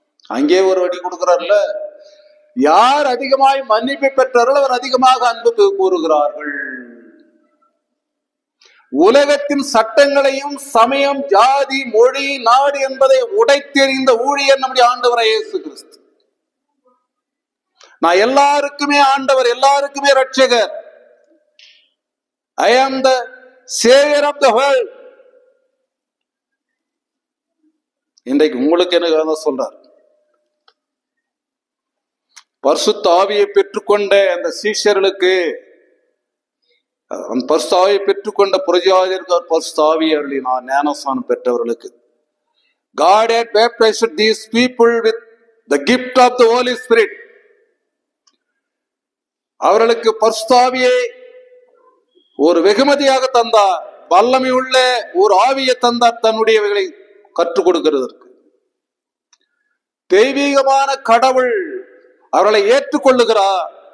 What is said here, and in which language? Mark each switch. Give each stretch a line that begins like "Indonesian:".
Tamil: அங்கே ஒரு வடி கொடுக்கிறார்ல, யார் அதிகமாய் மன்னிப்பை பெற்றார்கள் அவர் அதிகமாக அன்பு கூறுகிறார்கள். உலகத்தின் சட்டங்களையும் சமயம், ஜாதி, மொழி, நாடு என்பதை உடைத்தெறிந்த ஊழியர் நம்முடைய ஆண்டவராய் இயேசு கிறிஸ்து. நான் எல்லாருக்குமே ஆண்டவர், எல்லாருக்குமே ரட்சகர்.
English: I am the savior of the world.
Tamil: இன்றைக்கு உங்களுக்கு என்ன சொல்றார்? பரிசுத்த ஆவியை பெற்றுக்கொண்ட அந்த சீஷர்களுக்கு, அந்த பரிசுத்த ஆவியை பெற்றுக்கொண்ட புரஜாதியருக்கு பரிசுத்த ஆவியை அருளினார். ஞானஸ்நானம் பெற்றவர்களுக்கு
English: God had baptized these people with the gift of the Holy Spirit.
Tamil: அவர்களுக்கு பரிசுத்த ஆவியை ஒரு வெகுமதியாக தந்தார். வல்லமை உள்ள ஒரு ஆவியை தந்தார் தன்னுடையவைகளை கற்றுக் கொடுக்கிறதற்கு. தெய்வீகமான கடவுள் அவர்களை ஏற்றுக்கொள்ளுகிறார்.